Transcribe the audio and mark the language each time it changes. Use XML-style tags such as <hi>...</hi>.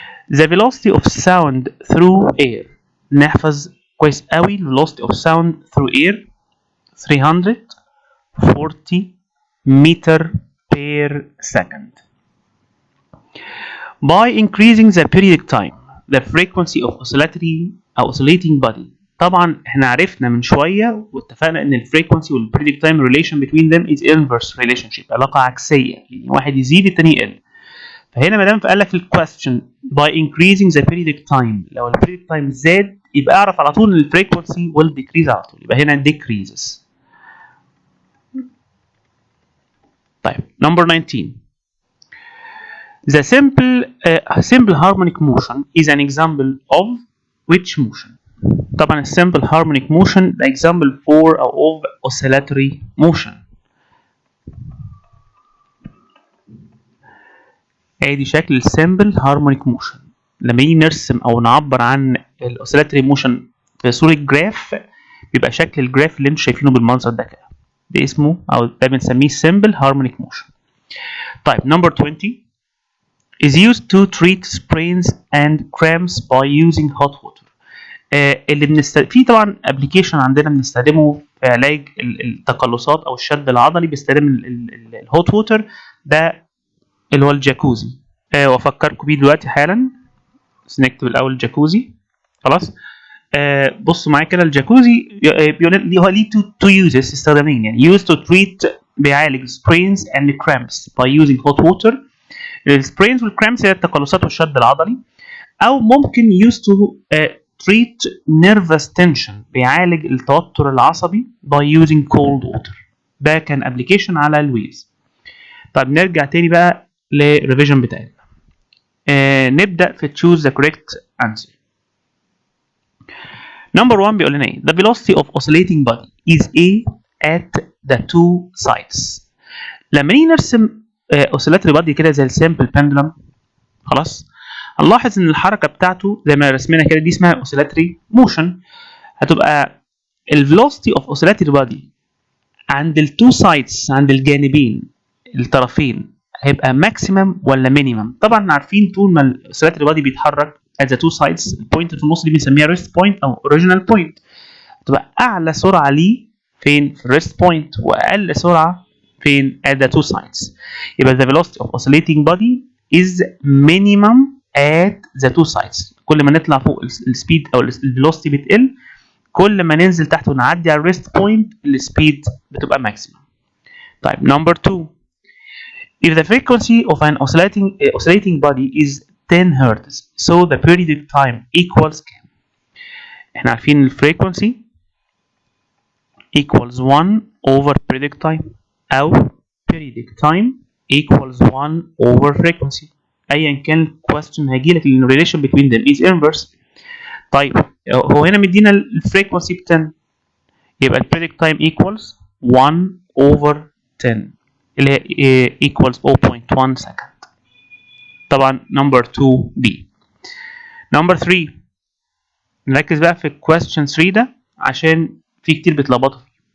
<en>The velocity of sound through air.</en> <ar>نحفظ كويس قوي</ar> <en>velocity of sound through air 340 meter per second. By increasing the periodic time, the frequency of oscillating body.</en> <ar>طبعا احنا عرفنا من شويه واتفقنا ان الفريكونسي والبريدكت تايم</ar> <en>relation between them is inverse relationship،</en> <ar>علاقه عكسيه، يعني واحد يزيد الثاني يقل. فهنا ما دام قال لك في الكويستشن</ar> <en>by increasing the periodic time،</en> <ar>لو البريدكت تايم زاد يبقى اعرف على طول ان الفريكونسي</ar> <en>will decrease</en> <ar>على طول، يبقى هنا decreases.</ar> <en>طيب number 19. The simple harmonic motion is an example of which motion?</en> <ar>طبعا</ar> <en>simple harmonic motion the example for of oscillatory motion.</en> <ar>ادي شكل</ar> <en>simple harmonic motion.</en> <ar>لما نيجي نرسم او نعبر عن</ar> <en>oscillatory motion</en> <ar>في صورة جراف بيبقى شكل الجراف اللي انتم شايفينه بالمنظر ده كده، ده اسمه او ده بنسميه</ar> <en>simple harmonic motion. طيب number 20 is used to treat sprains and cramps by using hot water.</en> <ar>اللي في طبعا ابلكيشن عندنا بنستخدمه في علاج التقلصات او الشد العضلي، بيستخدم الهوت ووتر ده اللي هو الجاكوزي. وافكركم بيه دلوقتي حالا، بس نكتب الاول جاكوزي. خلاص بصوا معايا كده، الجاكوزي بيقول هو ليه تو يوزز، استخدامين يعني.</ar> <en>used to treat</en> <ar>بيعالج</ar> <en>sprains and cramps by using hot water.</en> <ar>السبرينز والكرامبس هي التقلصات والشد العضلي، او ممكن</ar> <en>used to treat nervous tension</en> <ar>بيعالج التوتر العصبي</ar> <en>by using cold water.</en> <ar>ده كان ابلكيشن على الويفز. طب نرجع تاني بقى للريفيجن بتاعنا. نبدا في</ar> <en>choose the correct answer. Number 1</en> <ar>بيقول لنا ايه؟</ar> <en>The velocity of oscillating body is A at the two sides.</en> <ar>لما نيجي نرسم oscillatory body كده زي السامبل pendulum، خلاص هنلاحظ ان الحركه بتاعته زي ما رسمنا كده دي اسمها</ar> <en>oscillatory motion.</en> <ar>هتبقى</ar> <en>velocity of oscillatory body</en> <ar>عند التو sides، عند الجانبين الطرفين، هيبقى maximum ولا minimum؟ طبعا عارفين طول ما oscillatory body بيتحرك</ar> <en>at the two sides</en> <ar>البوينت في النص دي بنسميها rest point او original point. هتبقى اعلى سرعه ليه فين؟ في</ar> <en>rest point،</en> <ar>واقل سرعه فين؟</ar> <en>at the two sides. يبقى the velocity of oscillating body is minimum at the two sides.</en> <ar>كل ما نطلع فوق السبيد او الفيلوسيتي بتقل، كل ما ننزل تحت ونعدي على الريست بوينت السبيد بتبقى ماكسيمم.</ar> <en>طيب number 2. If the frequency of an oscillating body is 10 Hz, so the periodic time equals</en> <ar>كام؟ احنا عارفين الفريكونسي</ar> <en>equals 1 over periodic time او periodic time equals 1 over frequency.</en> <ar>ايا كان الكويستشن هيجيلك ال</ar> <en>relation between them is inverse.</en> <ar>طيب هو هنا مدينا الفريكونسي ب 10، يبقى</ar> <en>periodic time equals 1 over 10</en> <ar>اللي هي</ar> <en>equals 0.1 second.</en> <ar>طبعا</ar> <en>number 2B.</en> <ar>number 3 نركز بقى في</ar> <en>question 3</en> <ar>ده عشان في كتير بيتلخبطوا فيه.</ar>